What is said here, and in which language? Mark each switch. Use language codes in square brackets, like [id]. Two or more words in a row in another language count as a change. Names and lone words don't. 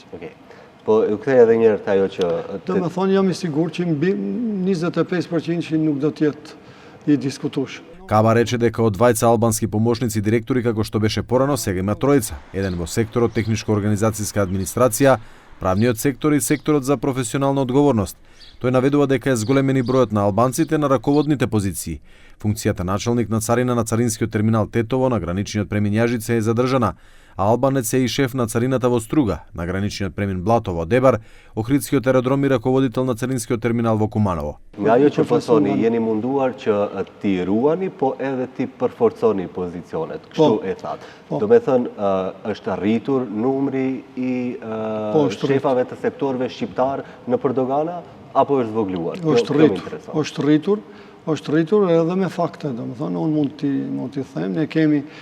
[sq] Okej. Po u kthej edhe një herë te ajo që do të thonë jam i sigurt që mbi 25% nuk do të jetë i diskutueshëm. [mk] Каба рече дека од двајца албански помошници директори како што беше порано, сега има тројца, еден во секторот техничко-организацијска администрација, правниот сектор и секторот за професионална одговорност. Тој наведува дека е зголемен и бројот на албанците на раководните позиции. Функцијата началник на царина на царинскиот терминал Тетово на граничниот премин Јажице е задржана, а албанец е и шеф на царината во Струга, на граничниот премин Блатово Дебар, Охридскиот аеродром и раководител на царинскиот терминал во Куманово. [sq] Nga ajo që po thoni, jeni munduar që ti ruani, po edhe ti përforconi pozicionet, kështu e thatë. Do me thënë, është arritur numri i shefave të sektorëve shqiptar në Dogana, apo është zvogluar? Është rritur edhe me fakte, do me thënë, unë mund t'i them, ne kemi